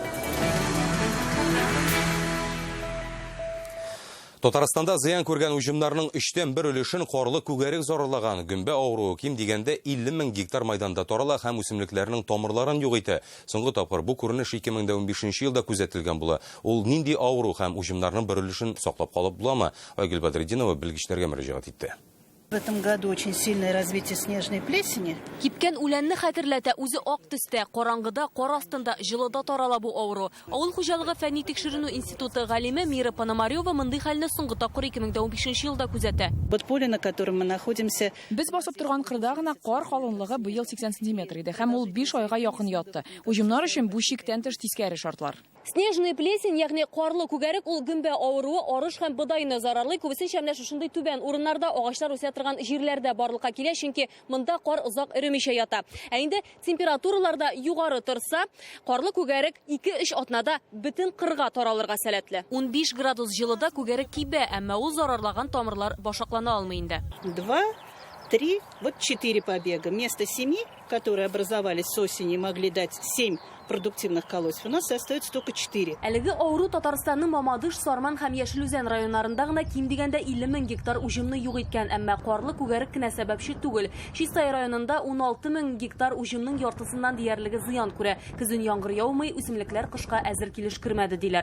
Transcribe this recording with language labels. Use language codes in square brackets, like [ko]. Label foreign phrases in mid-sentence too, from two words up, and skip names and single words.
[tt] Татарстанда зыян күргән уҗымнарның 3тән 1 өлешен карлы күгәрек зарарлаган. Гөмбә авыруы ким дигәндә 50 000 гектар майданда тарала һәм үсемлекләрнең тамырларын юк итә. Соңгы тапкыр бу күренеш 2015 елда күзәтелгән була. Ул нинди авыру һәм уҗымнарның 1 өлешен саклап калып буламы? Айгөл Бадретдинова белгечләргә мөрәҗәгать итте. [ru] В этом году очень сильное развитие снежной плесени. [tt] Кипкән үләнне хәтерләтә, үзе ак төстә, караңгыда, кар астында, җылыда тарала бу авыру. Авыл хуҗалыгы фәнни тикшеренү институты галиме Мира Пономарева мондый хәлне соңгы тапкыр 2015 елда күзәтә. [ru] Подполе, на котором мы находимся. [tt] Без басып торган кырда гына кар калынлыгы быел 80 см иде һәм ул 5 айга якын ятты. Уҗымнар өчен бу чиктән тыш тискәре шартлар. [ru] Снежный плесень, [tt] ягъни карлы күгәрек, ул гөмбә авыруы, арыш һәм бодайны зарарлый. Күбесенчә менә шушындый түбән урыннарда агачлар үсә торган җирләрдә барлыкка килә, чөнки монда кар озак эремичә ята. Ә инде температураларда югары торса, карлы күгәрек 2-3 атнада бөтен кырга таралырга сәләтле. 15 градус җылыда күгәрек кибә, әмма ул зарарлаган тамырлар башаклана алмый инде. [ru] 2, 3, вот 4 побега. Вместо 7, которые образовались с осени, могли дать 7 продуктивных колосьев, у нас остается только 4. [tt] Әлеге авыру Татарстанның Мамадыш, Сарман һәм Яшелүзән районнарында гына ким дигәндә 50 000 гектар уҗымны юк иткән, әмма карлы күгәрек кенә сәбәпче түгел. Чистай районында 16 000 гектар уҗымның яртысыннан диярлеге зыян күрә. Көзен яңгыр яумый, үсемлекләр кышка әзер килеш кермәде диләр.